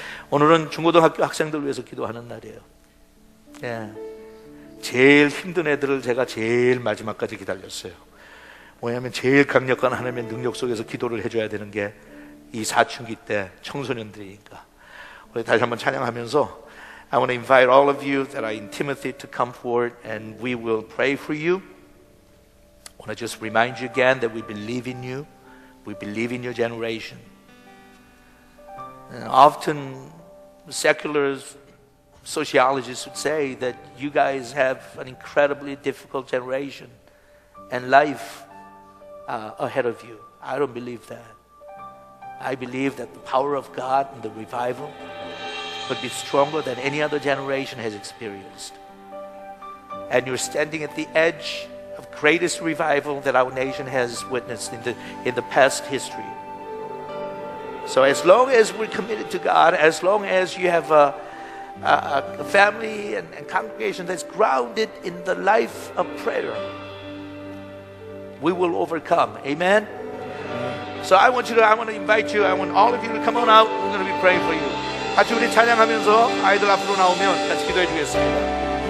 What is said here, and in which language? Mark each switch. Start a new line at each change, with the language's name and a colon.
Korean: 오늘은 중고등학교 학생들 위해서 기도하는 날이에요. 예. 제일 힘든 애들을 제가 제일 마지막까지 기다렸어요. 왜냐하면 제일 강력한 하나님의 능력 속에서 기도를 해줘야 되는 게 이 사춘기 때 청소년들이니까. 우리 다시 한번 찬양하면서
English: I want to invite all of you that are in Timothy to come forward and we will pray for you. I want to just remind you again that we believe in you. We believe in your generation. And often secular sociologists would say that you guys have an incredibly difficult generation and life ahead of you. I don't believe that. I believe that the power of God and the revival would be stronger than any other generation has experienced. And you're standing at the edge of greatest revival that our nation has witnessed in the past history. So as long as we're committed to God, as long as you have a family and congregation that's grounded in the life of prayer, we will overcome. Amen? So I want to invite you, I want all of you to come on out. We're going to be praying for you.
Korean: 같이 우리 찬양하면서 아이들 앞으로 나오면 같이 기도해 주겠습니다.